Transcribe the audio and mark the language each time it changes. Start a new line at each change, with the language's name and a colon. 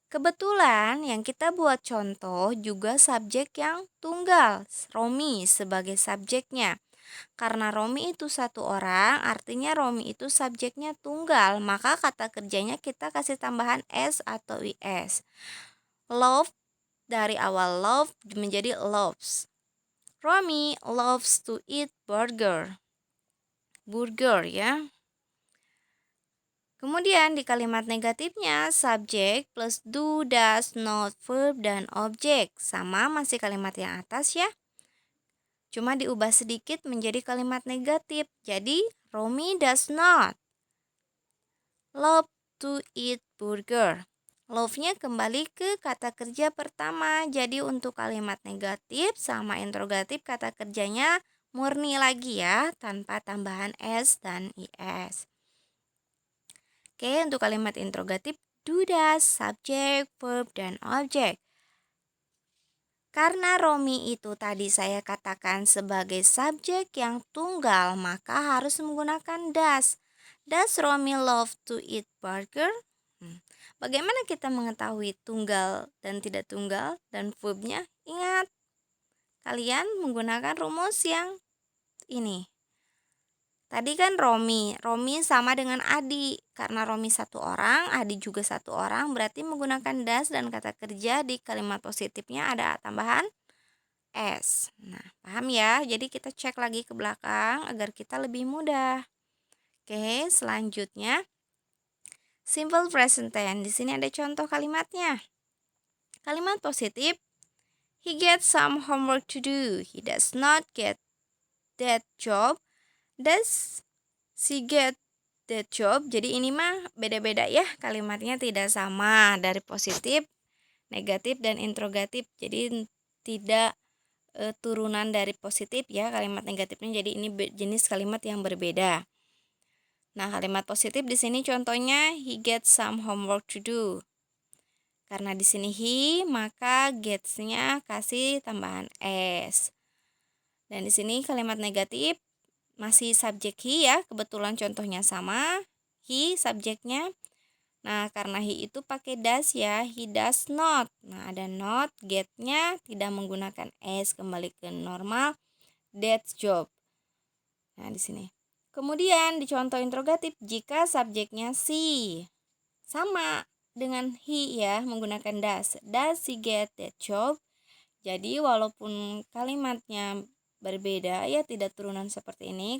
Indonesian: Kebetulan yang kita buat contoh juga subjek yang tunggal, Romi sebagai subjeknya. Karena Romi itu satu orang, artinya Romi itu subjeknya tunggal, maka kata kerjanya kita kasih tambahan s atau is. Love dari awal love menjadi loves.
English: Romi loves to eat burger.
Indonesian: Burger ya. Kemudian di kalimat negatifnya subjek plus do, does, not, verb, dan objek. Sama masih kalimat yang atas ya. Cuma diubah sedikit menjadi kalimat negatif. Jadi
English: Romi does not love to eat burger.
Indonesian: Love-nya kembali ke kata kerja pertama. Jadi untuk kalimat negatif sama interrogatif kata kerjanya murni lagi ya, tanpa tambahan s dan is. Oke, untuk kalimat interrogatif do, does, subjek, verb, dan objek. Karena Romi itu tadi saya katakan sebagai subjek yang tunggal, maka harus menggunakan does.
English: Does Romi love to eat burger?
Indonesian: Bagaimana kita mengetahui tunggal dan tidak tunggal dan verbnya? Ingat, kalian menggunakan rumus yang ini. Tadi kan Romi sama dengan Adi. Karena Romi satu orang, Adi juga satu orang, berarti menggunakan das dan kata kerja di kalimat positifnya ada tambahan S. Nah, paham ya? Jadi kita cek lagi ke belakang agar kita lebih mudah. Oke, selanjutnya simple present tense. Di sini ada contoh kalimatnya. Kalimat positif,
English: he gets some homework to do. He does not get that job. Does she get that job?
Indonesian: Jadi ini mah beda-beda ya, kalimatnya tidak sama dari positif, negatif, dan interrogatif. Jadi tidak turunan dari positif ya kalimat negatifnya. Jadi ini jenis kalimat yang berbeda. Nah, kalimat positif di sini contohnya
English: he gets some homework to do.
Indonesian: Karena di sini he, maka gets-nya kasih tambahan s. Dan di sini kalimat negatif masih subjek he ya, kebetulan contohnya sama. He subjeknya. Nah, karena he itu pakai does ya, he does not. Nah, ada not, get-nya tidak menggunakan s, kembali ke normal.
English: That's job.
Indonesian: Nah, di sini. Kemudian di contoh interrogatif, jika subjeknya she, sama dengan he ya, menggunakan does.
English: Does she get that job?
Indonesian: Jadi walaupun kalimatnya berbeda ya, tidak turunan seperti ini.